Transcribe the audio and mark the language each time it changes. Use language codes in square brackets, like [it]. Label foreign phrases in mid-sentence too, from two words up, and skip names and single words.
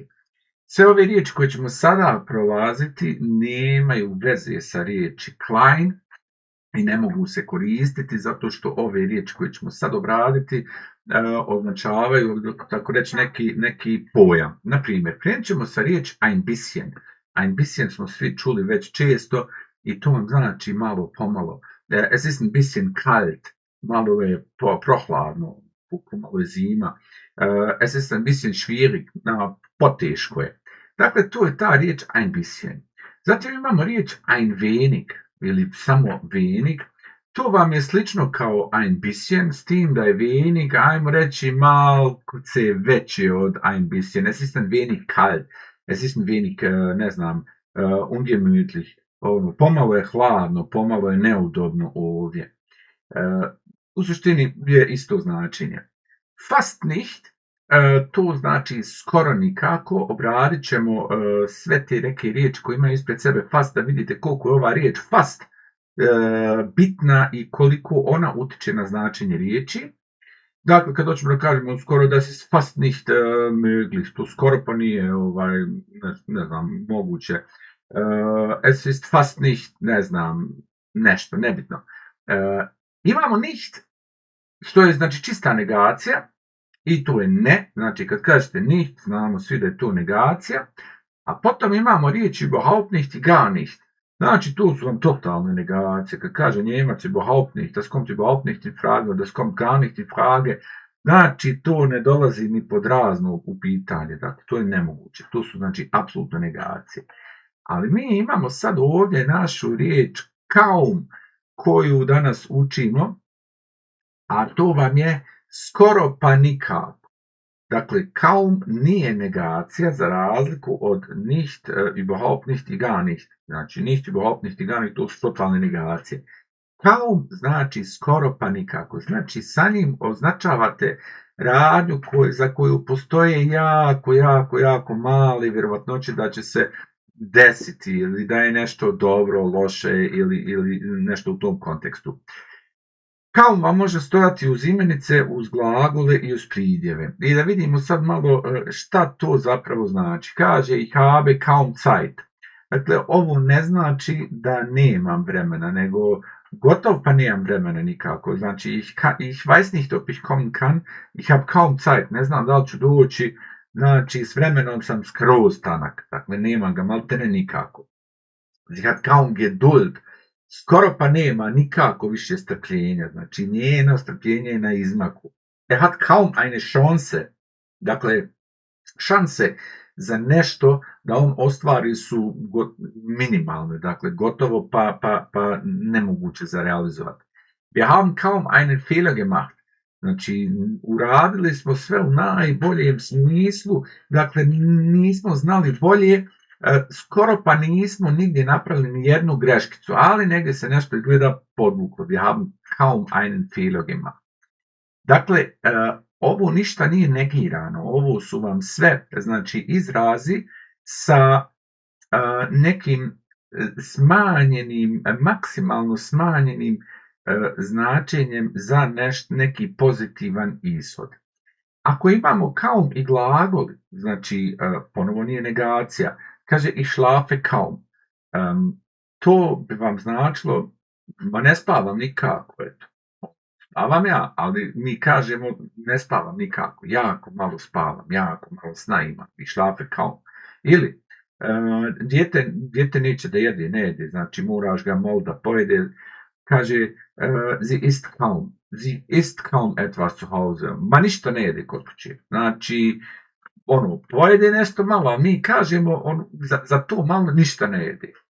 [bs] Sve ove riječi koje ćemo sada prolaziti nemaju veze sa riječi klein i ne mogu se koristiti zato što ove riječi koje ćemo sad obraditi označavaju, tako reći, neki pojam. Naprimjer, krenut ćemo sa riječ [de] ein bisschen. Ein bisschen [bs] smo svi čuli već često i to vam znači malo pomalo. [de] Es ist ein bisschen kalt, [bs] malo je prohladno, malo je zima. [de] Es ist ein bisschen schwierig, [bs] poteško je. Dakle, to je ta riječ [de] ein bisschen. [bs] Zatim imamo riječ [de] ein wenig [bs] ili samo wenig. To vam je slično kao [de] ein bisschen, [bs] s tim da je wenig, ajmo reći, malo veće od [de] ein bisschen. Es ist ein wenig kalt. Es ist ein wenig, [bs] ne znam, ungemütlich. Pomalo je hladno, pomalo je neudobno ovdje. U suštini je isto značenje. [de] Fast nicht, [bs] to znači skoro nikako. Obradit ćemo sve te neke riječi koje imaju ispred sebe fast, da vidite koliko je ova riječ fast bitna i koliko ona utiče na značenje riječi. Dakle, kad hoćemo da kažemo skoro da si [de] fast nicht möglich, [bs] to skoro pa nije ne znam, moguće. [de] Es ist fast nicht, [bs] ne znam, nešto, nebitno. Imamo nicht, što je znači čista negacija, i to je ne, znači kad kažete nicht, znamo svi da je to negacija, a potom imamo riječi [de] überhaupt nicht [bs] i [de] gar nicht. [bs] Znači tu su vam totalne negacije, kad kaže Njemac [de] überhaupt nicht, das kommt überhaupt nicht in Frage, das kommt gar nicht in Frage, [bs] znači to ne dolazi ni pod razno u pitanje, dakle to je nemoguće, to su znači apsolutno negacije. Ali mi imamo sad ovdje našu riječ kaum koju danas učimo, a to vam je skoro pa nikako. Dakle, kaum nije negacija za razliku od nicht, [de] überhaupt nicht [bs] i [de] gar nicht. [bs] Znači, nicht, [de] überhaupt nicht [bs] i [de] gar nicht, [bs] to su totalne negacije. Kaum znači skoro pa nikako. Znači, sa njim označavate radnju za koju postoje jako mali vjerovatnoće da će se desiti ili da je nešto dobro, loše ili nešto u tom kontekstu. Kaum vam može stojati uz imenice, uz glagole i uz pridjeve. I da vidimo sad malo šta to zapravo znači. [de] Kaže ich habe kaum Zeit. [bs] Dakle, ovo ne znači da nemam vremena, nego gotov pa nemam vremena nikako. Znači, [de] ich weiß nicht ob ich kommen kann, ich habe kaum Zeit. [bs] Ne znam da li ću doći, Znači, s vremenom sam skroz tanak, dakle, nemam ga maltene nikako. [de] Sie hat kaum Geduld, [bs] skoro pa nema nikako više strpljenja, znači njeno strpljenje je na izmaku. [de] Hat kaum eine Chance, [bs] dakle, šanse za nešto da on ostvari su minimalne, dakle, gotovo pa nemoguće za realizovati. [de] Wir haben kaum einen Fehler gemacht, [bs] znači, uradili smo sve u najboljem smislu, dakle, nismo znali bolje, skoro pa nismo nigdje napravili ni jednu greškicu, ali negdje se nešto izgleda podvuklo. [de] Wir haben kaum einen Fehler gemacht. [bs] Dakle, ovo ništa nije negirano, ovo su vam sve, znači, izrazi sa nekim smanjenim, maksimalno smanjenim značenjem za neki pozitivan ishod. Ako imamo kaum i glagol, znači, ponovo nije negacija, kaže [de] ich schlafe kaum. [bs] To bi vam značilo, ma ne spavam nikako, eto. Spavam ja, ali mi kažemo ne spavam nikako, jako malo spavam, jako malo sna imam, [de] ich schlafe kaum. [bs] Ili, dijete neće da jede, ne jede, znači moraš ga malo da pojede, kaže, [de] sie isst kaum etwas zu Hause, [bs] ma ništa ne jede kod kuće, znači, pojede nešto malo, a mi kažemo, za to malo ništa ne jede.